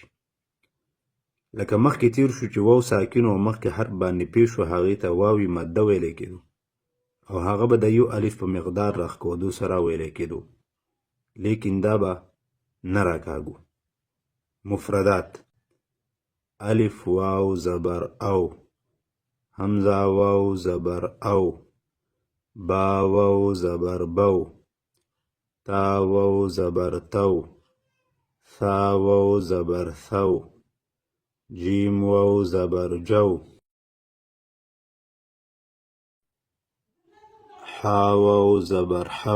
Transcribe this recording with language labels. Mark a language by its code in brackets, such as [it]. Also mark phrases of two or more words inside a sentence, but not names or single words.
[ps] لکه مخکې تیر شو چې واو ساکنو او مخکې حرف باندې پیښ شو هغې ته واوی مده ویلی کېدو او هغه به د یو الف په مقدار راښکودو سره ویلی کېدو، لیکن دا به نه راکاږو. مفردات: الف واو زبر او، همزه واو زبر او، با واو زبر بو، تا واو زبر تو، ثا واو زبر ثو، جیم واو زبر جو، حا واو زبر حو،